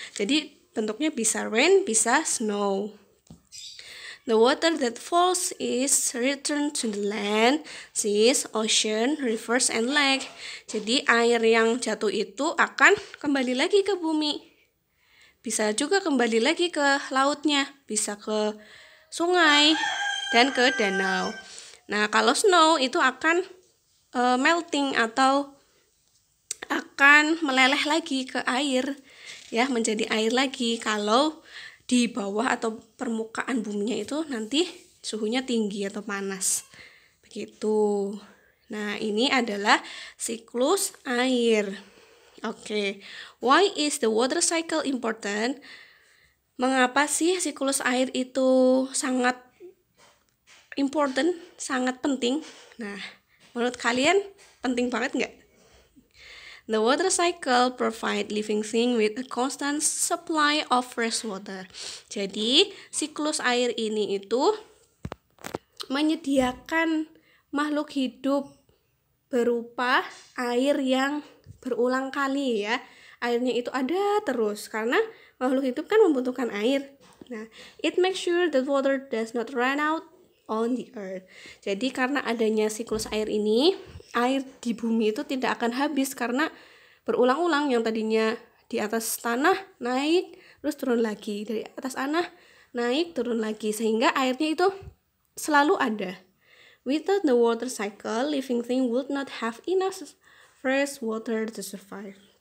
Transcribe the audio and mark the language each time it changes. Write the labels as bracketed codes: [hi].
[id] Jadi bentuknya bisa rain, bisa snow. [en] The water that falls is returned to the land, seas, ocean, rivers, and lake. [id] Jadi air yang jatuh itu akan kembali lagi ke bumi. Bisa juga kembali lagi ke lautnya, bisa ke sungai dan ke danau. Nah, kalau snow itu akan melting atau akan meleleh lagi ke air, ya menjadi air lagi kalau di bawah atau permukaan buminya itu nanti suhunya tinggi atau panas. Begitu. Nah, ini adalah siklus air. Oke. [en] Why is the water cycle important? [id] Mengapa sih siklus air itu sangat important, sangat penting? Nah, menurut kalian penting banget nggak? [en] The water cycle provide living thing with a constant supply of fresh water. [id] Jadi, siklus air ini itu menyediakan makhluk hidup berupa air yang berulang kali ya. Airnya itu ada terus karena makhluk hidup kan membutuhkan air. [en] Nah, it makes sure that water does not run out on the earth. [id] Jadi karena adanya siklus air ini, air di bumi itu tidak akan habis karena berulang-ulang. Yang tadinya di atas tanah naik terus turun lagi, dari atas tanah naik turun lagi, sehingga airnya itu selalu ada. [en] Without the water cycle, living thing would not have enough fresh water to survive.